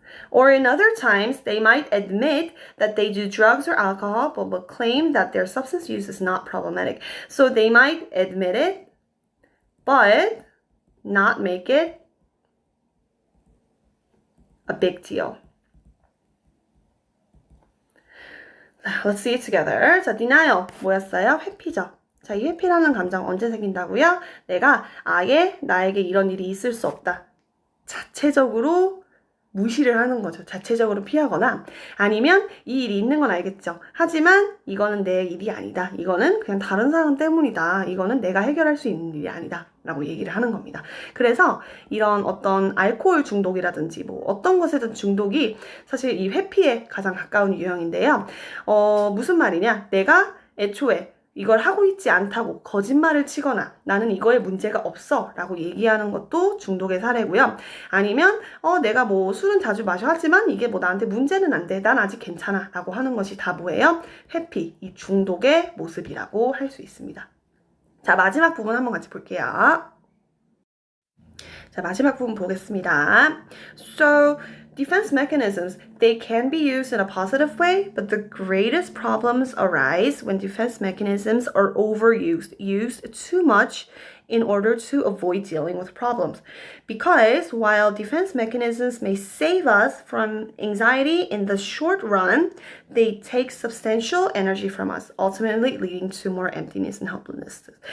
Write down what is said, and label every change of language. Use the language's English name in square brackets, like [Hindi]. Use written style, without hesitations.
[English] Or in other times, they might admit that they do drugs or alcohol, but will claim that their substance use is not problematic. So they might admit it, but not make it a big deal. Let's see it together. [Korean] 자, denial 뭐였어요? 회피죠. 자, 이 회피라는 감정 언제 생긴다고요? 내가 아예 나에게 이런 일이 있을 수 없다. 자체적으로 무시를 하는 거죠. 자체적으로 피하거나 아니면 이 일이 있는 건 알겠죠. 하지만 이거는 내 일이 아니다. 이거는 그냥 다른 사람 때문이다. 이거는 내가 해결할 수 있는 일이 아니다. 라고 얘기를 하는 겁니다. 그래서 이런 어떤 알코올 중독이라든지 뭐 어떤 것에든 중독이 사실 이 회피에 가장 가까운 유형인데요. 무슨 말이냐? 내가 애초에 이걸 하고 있지 않다고 거짓말을 치거나 나는 이거에 문제가 없어 라고 얘기하는 것도 중독의 사례고요. 아니면 내가 뭐 술은 자주 마셔 하지만 이게 뭐 나한테 문제는 안 돼. 난 아직 괜찮아 라고 하는 것이 다 뭐예요? 회피, 이 중독의 모습이라고 할 수 있습니다. 자, 마지막 부분 한번 같이 볼게요. 자, 마지막 부분 보겠습니다. [English] So, defense mechanisms, they can be used in a positive way, but the greatest problems arise when defense mechanisms are overused, used too much in order to avoid dealing with problems. Because while defense mechanisms may save us from anxiety in the short run, they take substantial energy from us, ultimately leading to more emptiness and helplessness.